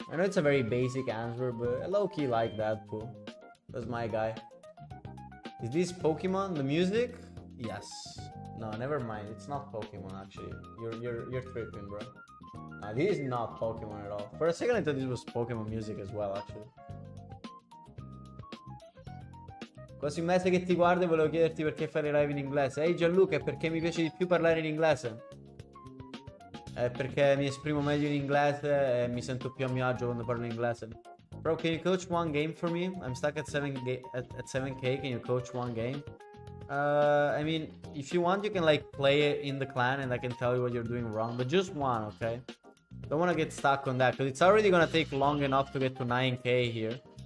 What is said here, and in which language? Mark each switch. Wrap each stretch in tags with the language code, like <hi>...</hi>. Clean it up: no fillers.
<en>I know it's a very basic answer, but I low-key like Deadpool. That's my guy. Is this Pokemon? The music? Yes. No, never mind. It's not Pokemon actually. You're tripping, bro. No, this is not Pokemon at all. For a second I thought this was Pokemon music as well, actually.</en> <it>Quasi un mese che ti guardo e volevo chiederti perché fare live in inglese. Ehi Gianluca, è perché mi piace di più parlare in inglese. È perché mi esprimo meglio in inglese e mi sento più a mio agio quando parlo in inglese.</it> <en>Bro, can you coach one game for me? I'm stuck at 7k. Can you coach one game? I mean, if you want, you can like play it in the clan and I can tell you what you're doing wrong. But just one, okay? Don't want to get stuck on that because it's already gonna take long enough to get to 9k here.</en>